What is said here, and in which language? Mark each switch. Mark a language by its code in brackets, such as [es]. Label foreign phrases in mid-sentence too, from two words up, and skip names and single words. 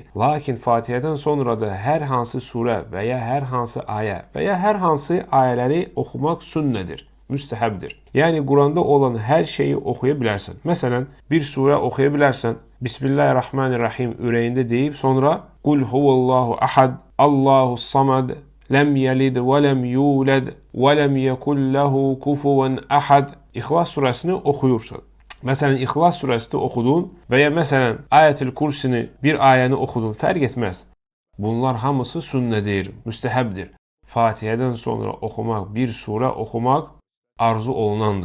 [az] Lakin Fatihədən sonra da hər hansı surə və ya hər hansı ayə və ya hər hansı ayələri oxumaq sünnədir, müstəhəbdir. Yəni Quranda olan hər şeyi oxuya bilərsən. Məsələn, bir surə oxuya bilərsən. [ar] بسم الله الرحمن الرحيم [az] ürəyində deyib sonra [ar] قل هو الله أحد الله الصمد لم يلد ولم يولد ولم يكن له كفوا أحد. [az] İxlas surəsini oxuyursan. Məsələn, İxlas surəsini oxudun və ya məsələn, Ayətül Kursini bir ayəni oxudun, fərq etməz. Bunlar hamısı sünnədir, müstəhəbdir. Fatihədən sonra oxumaq, bir surə oxumaq arzu olunandır.